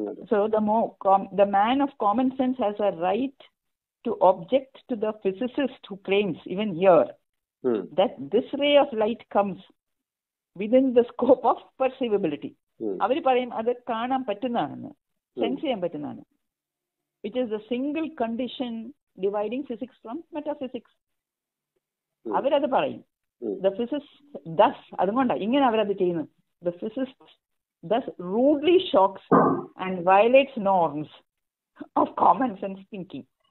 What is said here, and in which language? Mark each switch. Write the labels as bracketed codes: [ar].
[en] So the man of common sense has a right to object to the physicist who claims even here that this ray of light comes within the scope of perceivability. [ml] അവർ പറയും അത് കാണാൻ പറ്റുന്നതാണെന്ന്, sense ചെയ്യാൻ പറ്റുന്നതാണ്, [en] which is the single condition dividing physics from metaphysics. [ml] അവരത് പറയും. [en] The physicist thus, [ml] അതുകൊണ്ടാണ് ഇങ്ങനെ അവരത് ചെയ്യുന്നത്. [en] The physicist thus rudely shocks and violates norms of common sense thinking.